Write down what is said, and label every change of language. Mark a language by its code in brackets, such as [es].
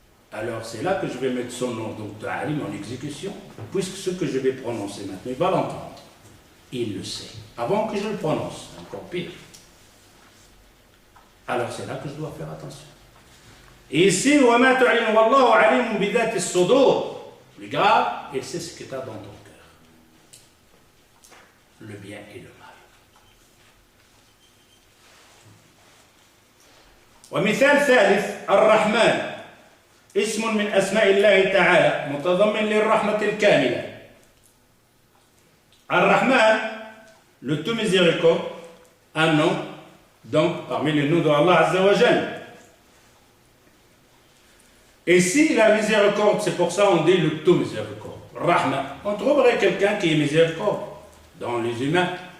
[fr] Alors c'est là que je vais mettre son nom, donc de Alim en exécution, puisque ce que je vais prononcer maintenant, il va l'entendre. Il le sait. Avant que je le prononce, encore pire. Alors c'est là que je dois faire attention. Et ici, [ar] وَمَا تُعْلِنُ وَاللَّهُ عَلِيمٌ بِذَاتِ الصُّدُورِ. [fr] Plus grave, il sait ce que tu as dans ton cœur. Le bien et le mal. [ar] ومثال ثالث الرحمن اسم من أسماء الله تعالى متضمن للرحمة الكاملة. [fr] الرحمن, le tout miséricorde, un nom, donc parmi les noms d'Allah Azza wa Jal. Et si la miséricorde, c'est pour ça on dit le tout miséricorde, Rahma, on trouverait quelqu'un qui est miséricorde dans les humains.